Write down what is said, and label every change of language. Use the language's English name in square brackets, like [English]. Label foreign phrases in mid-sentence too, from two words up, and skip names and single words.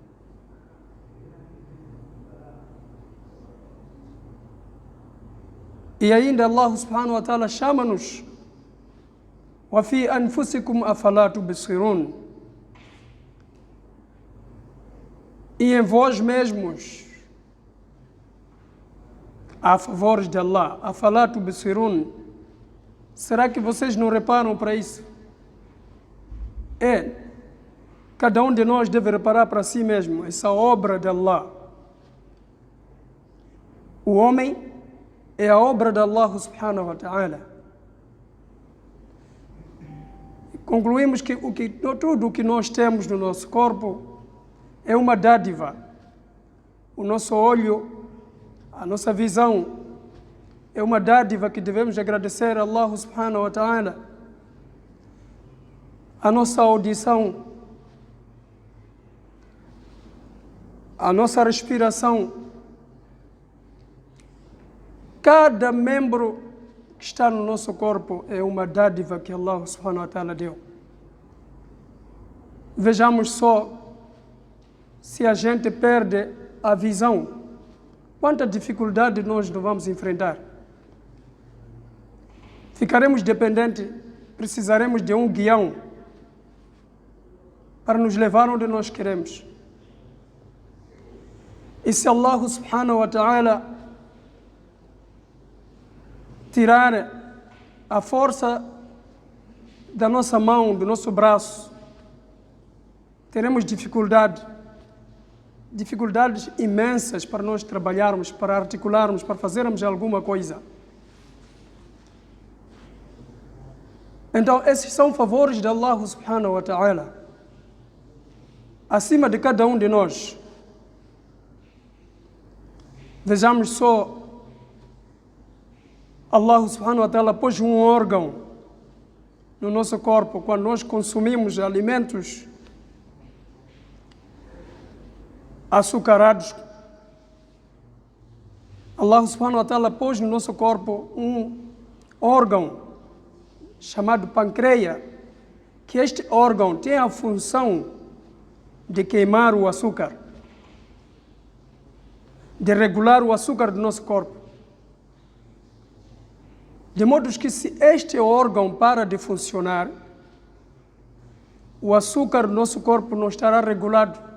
[Portuguese] E ainda [Arabic] الله سبحانه وتعالى [Portuguese] chama-nos: [Arabic] وَفِي أَنفُسِكُمْ أَفَلَا تُبْصِرُونَ. [Portuguese] E em vós mesmos há favores de Allah. [Arabic] أَفَلَا تُبْصِرُونَ. [Portuguese] Será que vocês não reparam para isso? Cada um de nós deve reparar para si mesmo essa obra de Allah. O homem é a obra de [Arabic] الله سبحانه وتعالى. [Portuguese] Concluímos que tudo o que nós temos no nosso corpo é uma dádiva. O nosso olho, a nossa visão, é uma dádiva que devemos agradecer a [Arabic] الله سبحانه وتعالى. [Portuguese] A nossa audição, a nossa respiração, cada membro que está no nosso corpo é uma dádiva que [Arabic] الله سبحانه وتعالى [Portuguese] deu. Vejamos só, se a gente perde a visão, quanta dificuldade nós não vamos enfrentar. Ficaremos dependentes, precisaremos de um guião para nos levar onde nós queremos. E se [Arabic] الله سبحانه وتعالى [Portuguese] tirar a força da nossa mão, do nosso braço, teremos dificuldades imensas para nós trabalharmos, para articularmos, para fazermos alguma coisa. Então, esses são favores de [Arabic] الله سبحانه وتعالى [Portuguese] acima de cada um de nós. Vejamos só, [Arabic] الله سبحانه وتعالى [Portuguese] pôs um órgão no nosso corpo quando nós consumimos alimentos açucarados. [Arabic] الله سبحانه وتعالى [Portuguese] pôs no nosso corpo um órgão chamado pâncreas, que este órgão tem a função de queimar o açúcar, de regular o açúcar do nosso corpo. De modo que se este órgão para de funcionar, o açúcar do nosso corpo não estará regulado.